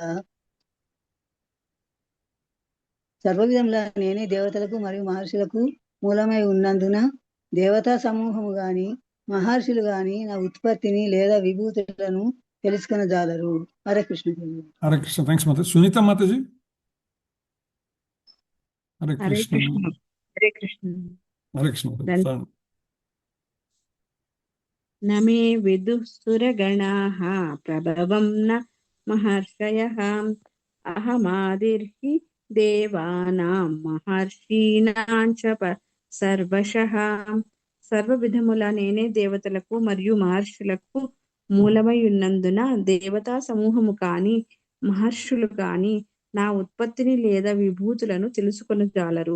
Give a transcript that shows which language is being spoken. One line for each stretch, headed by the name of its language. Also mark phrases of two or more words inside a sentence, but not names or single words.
Telugu: సర్వవిధముల నేనే దేవతలకు మరియు మహర్షులకు మూలమై ఉన్నందున దేవతా సమూహము గాని మహర్షులు గాని నా ఉత్పత్తిని లేదా విభూతులను తెలుసుకొనజాలరు. హరే కృష్ణ. హరే కృష్ణ. థ్యాంక్స్ మాతాజీ. సునీత మాతాజీ. హరే కృష్ణ. హరే కృష్ణ. హరే కృష్ణ. ధన్- సార్.
Sanskrit: न मे विदुः सुरगणाः प्रभवं न महर्षयः अहमादिर्हि देवानां మహర్షీణాం చ సర్వశః.
Telugu: సర్వ విధముల నేనే దేవతలకు మరియు మహర్షులకు మూలమై ఉన్నందున దేవతా సమూహము కాని మహర్షులు కాని నా ఉత్పత్తిని లేదా విభూతులను తెలుసుకొనజాలరు.